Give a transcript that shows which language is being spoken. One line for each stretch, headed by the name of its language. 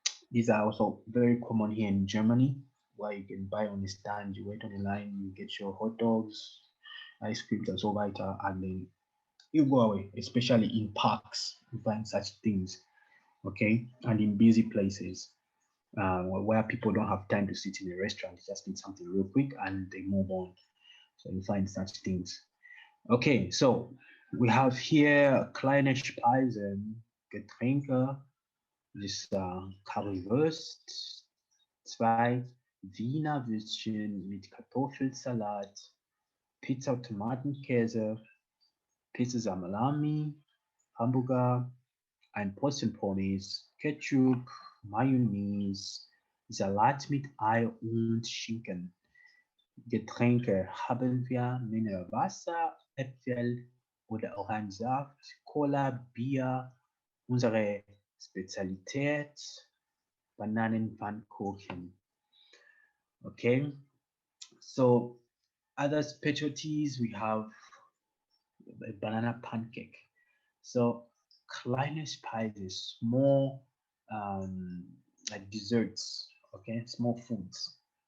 English: These are also very common here in Germany, where you can buy on the stand, you wait on the line, you get your hot dogs, ice creams, and
German: so weiter,
English: and then you go away, especially in parks, you find such things, okay? And in busy places where people don't have time to sit in a restaurant, they just need something real quick and they move on. So you find such things. Okay, so we have here
German: kleine Speisen, Getränke, this Currywurst, 2 Wiener Würstchen mit Kartoffelsalat, Pizza, Tomatenkäse, Pizza Salami, Hamburger, ein Portion Pommes, Ketchup, Mayonnaise, Salat mit Ei und Schinken. Getränke haben wir Mineralwasser, Äpfel oder Orangensaft, Cola, Bier, unsere Spezialität, Bananenpfannkuchen.
English: Okay, so other specialties we have a banana pancake. So kleine spices, small like desserts, okay, small foods.